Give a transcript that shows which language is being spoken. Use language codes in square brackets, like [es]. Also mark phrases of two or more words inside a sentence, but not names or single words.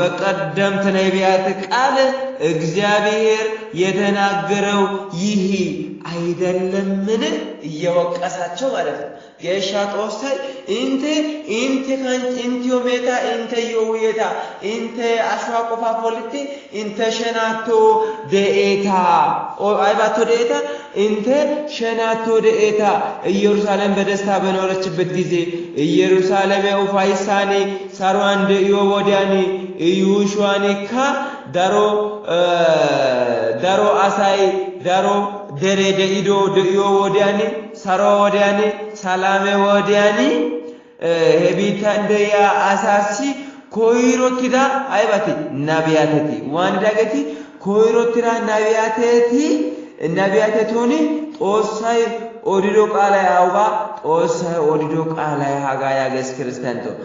[am] በቀደምት ነቢያት ቃል እግዚአብሔር የተናገረው ይህ አይደለምን እየወቀሳቸው ማለት [wal] ነው። ጌሻ ጦሳይ ኢንተ ካን ኢንቲዮሜታ ኢንተ ዮዌታ ኢንተ አሽዋ ቆፋ ፖሊቲ ኢንተ ሸናቶ ደኤታ አይባቶ ደኤታ ኢንተ ሸናቶ ደኤታ [am] ኢየሩሳሌም በደስታ በኖረችበት ጊዜ [wal] ኢየሩሳሌም ኡፋይሳኒ ሳሯን ደዮ ወዲያኒ ኢዩሽዋኒካ ዳሮ አሳይ ዳሮ ደሬ ደኢዶ ደዮ ወዲያኒ ሳሮ ወዲያኒ ሰላሜ ወዲያኒ ሄቢታ እንደያ አሳሲ ኮይሮቲዳ አይባቲ ነቢያተቲ ዋን ዳገቲ ኮይሮቲራ ነቢያተቱኒ ጦሳይ ኦዲዶ ቃላ ያውባ ጦሳይ ኦዲዶ ቃላ ያጋ ያገስ ክርስቲያንቶ